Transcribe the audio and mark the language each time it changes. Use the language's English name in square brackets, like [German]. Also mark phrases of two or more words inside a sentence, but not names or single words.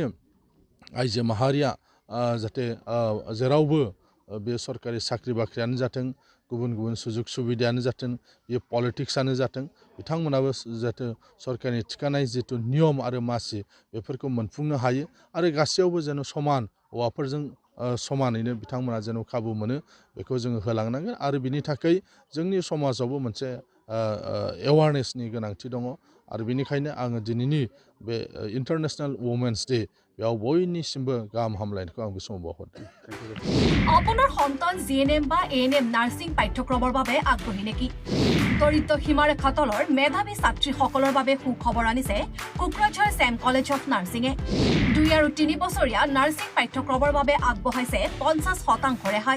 [Bodo] आइजो माहारिया जाहाथे जेरावबो बे सरकारि साख्रि बाख्रियानो जाथों गुबुन गुबुन सुजुग सुबिदायानो जाथों बे पलिटिक्सआनो जाथों बिथांमोनाबो जाहाथे सरकारनि थिखानाय जिथु नियम आरो मासि बेफोरखौ मोनफुंनो हायो, आरो गासैयावबो जेन' समान हौवाफोरजों समानैनो बिथांमोना जेन' खाबु मोनो बेखौ जोङो होलांनांगोन। आरो बिनि थाखाय जोंनि समाजावबो मोनसे एवारनेसनि गोनांथि दङ। आरो बेनिखायनो आङो दिनैनि बे इन्टारनेसनेल वमेन्स डे बेयाव बयनिसिमबो गाहाम हामलायनायखौ आं बे समाव बावहरदों। [Assamese] আপোনাৰ সন্তান GNM বা ANM নাৰ্ছিং পাঠ্যক্ৰমৰ বাবে আগ্ৰহী নেকি? দৰিদ্ৰ সীমাৰেখা তলৰ মেধাৱী ছাত্ৰীসকলৰ বাবে সুখবৰ আনিছে কোকৰাঝাৰ ছেম কলেজ অফ নাৰ্ছিঙে। 2 আৰু 3 বছৰীয়া নাৰ্ছিং পাঠ্যক্ৰমৰ বাবে আগবঢ়াইছে 50% ৰেহাই।